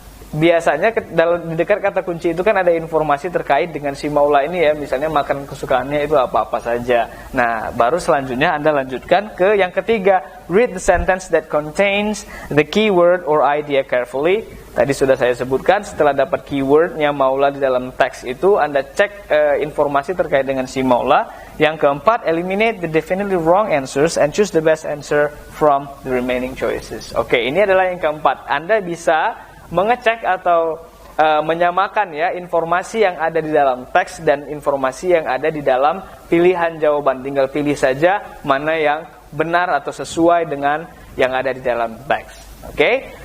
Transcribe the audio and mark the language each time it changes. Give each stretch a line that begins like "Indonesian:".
Indonesian: biasanya di dekat kata kunci itu kan ada informasi terkait dengan si Maula ini ya, misalnya makanan kesukaannya itu apa-apa saja. Nah, baru selanjutnya Anda lanjutkan ke yang ketiga,
English: read the sentence that contains the keyword or idea carefully.
Indonesian: Tadi sudah saya sebutkan, setelah dapat keywordnya Maula di dalam teks itu, Anda cek informasi terkait dengan si Maula. Yang keempat,
English: eliminate the definitely wrong answers and choose the best answer from the remaining choices.
Indonesian: Oke, ini adalah yang keempat. Anda bisa mengecek atau menyamakan ya informasi yang ada di dalam teks dan informasi yang ada di dalam pilihan jawaban. Tinggal pilih saja mana yang benar atau sesuai dengan yang ada di dalam teks. Oke.